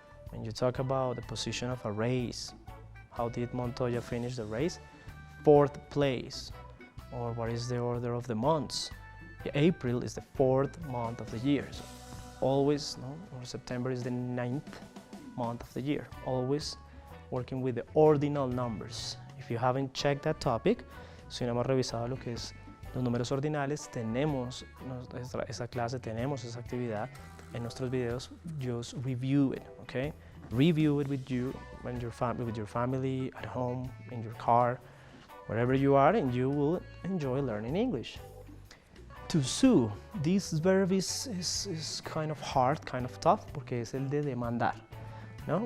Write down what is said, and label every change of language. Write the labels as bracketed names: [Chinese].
[English] When you talk about the position of a race, how did Montoya finish the race? 4th place. Or what is the order of the months? April is the 4th month of the year. So always, no? Or September is the 9th month of the year. Always working with the ordinal numbers. If you haven't checked that topic, [Spanish] si no hemos revisado lo que es los números ordinales, tenemos esa clase, tenemos esa actividad en nuestros videos. [English] Just review it, okay? Review it with you, when with your family, at home, in your car, wherever you are, and you will enjoy learning English. To sue, this verb is kind of hard, kind of tough, [Spanish] porque es el de demandar, no?